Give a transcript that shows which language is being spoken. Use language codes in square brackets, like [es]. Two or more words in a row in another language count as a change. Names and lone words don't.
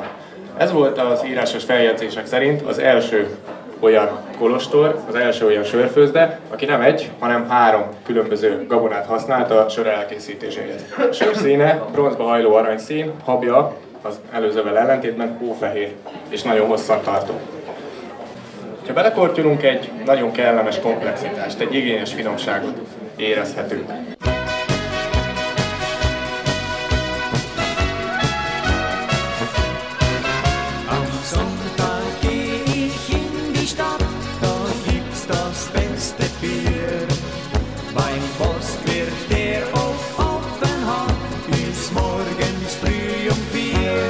[hu] Ez volt az írásos feljegyzések szerint az első olyan kolostor, az első olyan sörfőzde, aki nem egy, hanem 3 különböző gabonát használta a sör elkészítéséhez. A sör színe bronzba hajló aranyszín, habja az előzővel ellentétben hófehér és nagyon hosszan tartó. Ha belekortyolunk, egy nagyon kellemes komplexitást, egy igényes finomságot érezhetünk. [de] Am Sonntag geh ich in die Stadt, da gibt's das beste Bier. Beim Postwirt, der offen hat, bis morgens früh um 4.